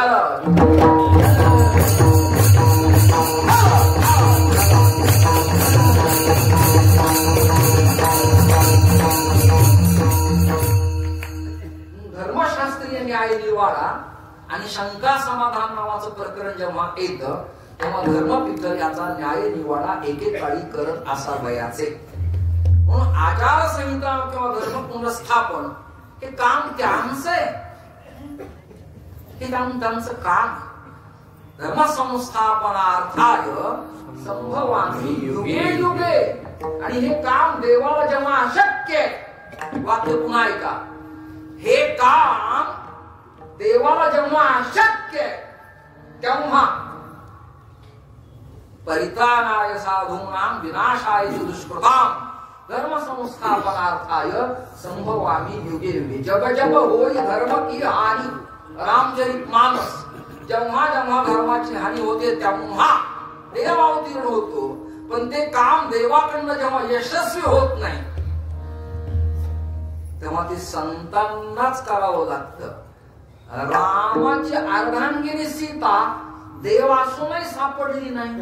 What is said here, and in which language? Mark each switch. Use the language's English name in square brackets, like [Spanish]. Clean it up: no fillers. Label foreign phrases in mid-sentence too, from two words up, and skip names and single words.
[Marathi] धर्मशास्त्रीय न्याय निवाडा आणि शंका समाधान नावाचं प्रकरण जेव्हा येतं तेव्हा धर्मपीठ याचा न्याय निवाडा एकेकाळी करत असावयाचे. म्हणून आचारसंहिता किंवा धर्म पुनर्स्थापन हे काम त्यांचं आहे. हे काम त्यांचं काम. [Sanskrit] धर्मसंस्थापनार्थाय संभवामी युगे युगे. [Marathi] आणि हे काम देवाला जेव्हा अशक्य, वाक्य पुन्हा ऐका, हे काम देवाला जेव्हा अशक्य तेव्हा [Sanskrit] परित्राणाय साधूनां विनाशाय दुष्कृतां धर्मसंस्थापनार्थाय संभवामी युगे युगे. [Awadhi] जब जब होई धर्म की हानी, रामचरितमानस. [Marathi] जेव्हा जेव्हा धर्माची हानी होते तेव्हा देव अवतीर्ण होतो, पण ते काम देवाकडनं जेव्हा यशस्वी होत नाही तेव्हा ते संतांनाच करावं लागतं. रामाची अर्धांगिनी सीता देव असूनही सापडली नाही.